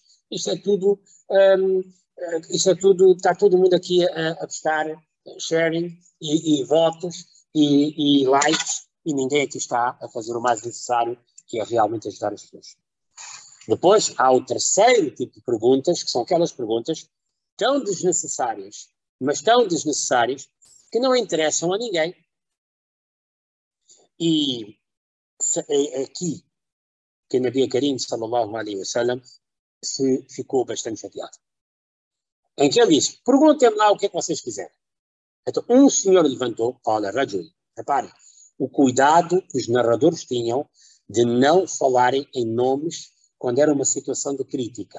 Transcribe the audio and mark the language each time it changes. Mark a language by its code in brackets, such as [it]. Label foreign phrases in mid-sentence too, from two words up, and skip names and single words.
[pt] Isto é tudo, está todo mundo aqui a buscar sharing e votos e likes e ninguém aqui está a fazer o mais necessário, que é realmente ajudar as pessoas. Depois há o terceiro tipo de perguntas, que são aquelas perguntas tão desnecessárias, mas tão desnecessárias, que não interessam a ninguém. E é aqui que o Nabi Karim [ar] صلى الله عليه وسلم [pt] se ficou bastante chateado. Em que ele disse, perguntem-me lá o que é que vocês quiserem. Então, um senhor levantou, olha, Rajul, reparem, o cuidado que os narradores tinham de não falarem em nomes quando era uma situação de crítica.